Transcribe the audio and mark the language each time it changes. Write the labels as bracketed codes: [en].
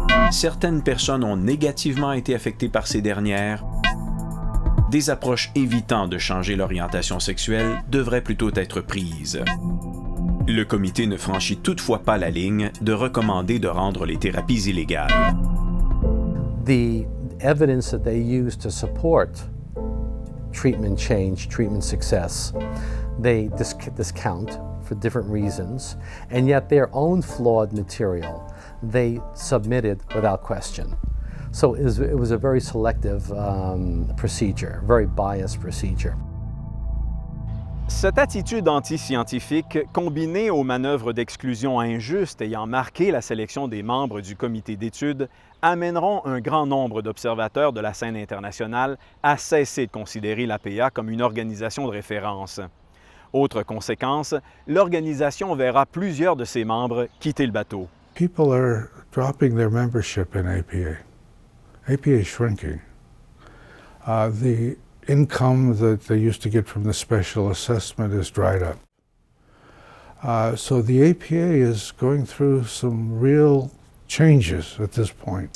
[fr] Certaines personnes ont négativement été affectées par ces dernières. Des approches évitant de changer l'orientation sexuelle devraient plutôt être prises. Le comité ne franchit toutefois pas la ligne de recommander de rendre les thérapies illégales. [en] The evidence that they use to support treatment change, treatment success, they discount for different reasons, and yet their own flawed material they submitted without question. So it was a very selective procedure, very biased procedure. [fr] Cette attitude anti-scientifique, combinée aux manœuvres d'exclusion injustes ayant marqué la sélection des membres du comité d'études, amèneront un grand nombre d'observateurs de la scène internationale à cesser de considérer l'APA comme une organisation de référence. Autre conséquence, l'organisation verra plusieurs de ses membres quitter le bateau. [en] People are dropping their membership in APA. APA is shrinking. The income that they used to get from the special assessment is dried up. So the APA is going through some real changes at this point.